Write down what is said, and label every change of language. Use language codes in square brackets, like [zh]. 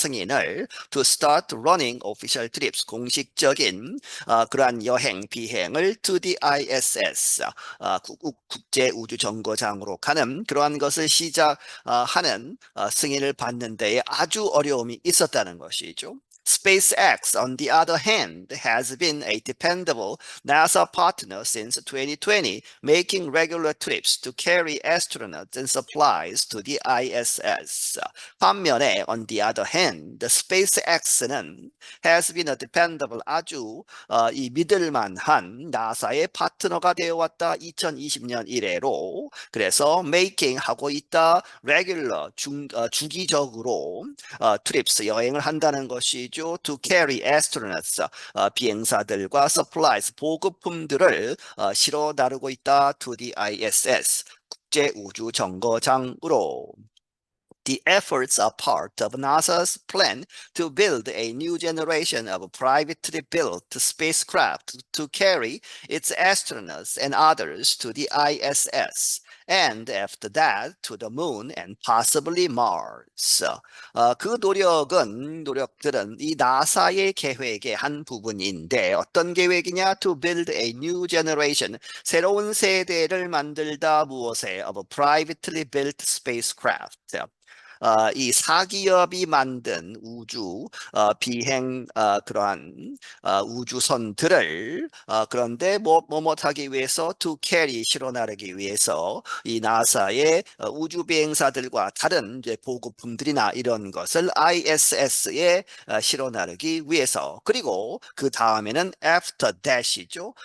[ko] 승인을 [en] to start running official trips, [ko] 공식적인 그러한 여행 비행을 [en] to the ISS, [ko] 국제 우주 정거장으로 가는 그러한 것을 시작하는 승인을 받는 데에 아주 어려움이 있었다는 것이죠. [en] SpaceX, on the other hand, has been a dependable NASA partner since 2020, making regular trips to carry astronauts and supplies to the ISS. [ko] 반면에, [en] on the other hand, SpaceX는 has been a dependable, [ko] 아주 이 믿을만한 나사의 파트너가 되어왔다. 2020년 이래로. 그래서 [en] making [ko] 하고 있다. [en] regular, [ko] 주기적으로 [en] trips, [ko] 여행을 한다는 것이죠. [en] To carry astronauts, [ko] 비행사들과 supplies, 보급품들을 실어 나르고 있다. [en] To the ISS, [ko] 국제 우주 정거장으로. [en] The efforts are part of NASA's plan to build a new generation of privately built spacecraft to carry its astronauts and others to the ISS. and after that to the moon and possibly Mars. [ko] 그 노력들은 이 나사의 계획의 한 부분인데 어떤 계획이냐? [en] To build a new generation. [ko] 새로운 세대를 만들다 무엇에? [en] Of a privately built spacecraft. [ko] 이 사기업이 만든 우주 비행 그러한 우주선들을 그런데 뭐하기 위해서 [en] to carry [ko] 실어 나르기 위해서 이 나사의 우주 비행사들과 다른 이제 보급품들이나 이런 것을 ISS에 실어 나르기 위해서 그리고 그 다음에는 [en] after that [ko] 이죠.